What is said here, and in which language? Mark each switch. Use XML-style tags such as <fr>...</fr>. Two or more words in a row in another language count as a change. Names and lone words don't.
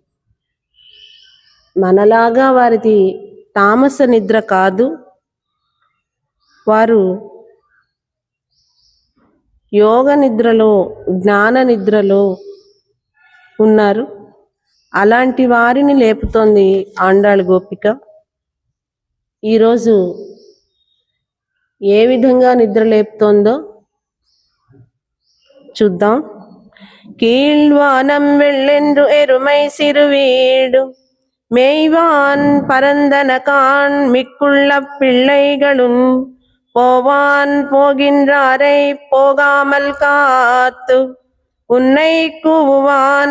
<te>మనలాగా వారిది తామస నిద్ర కాదు, వారు యోగ నిద్రలో, జ్ఞాన నిద్రలో ఉన్నారు. అలాంటి వారిని లేపుతోంది ఆండాళ్ గోపిక. ఈరోజు ఏ విధంగా నిద్ర లేపుతోందో చూద్దాం.</te> <ta>கீழ்வானம் வெள்ளென்று எருமை சிறுவீடு மேய்வான் பரந்தனகான் மிக்குள்ள பிள்ளைகளும் போவான் போகின்றாரை போகாமல் காத்து உன்னை கூவுவான்</ta>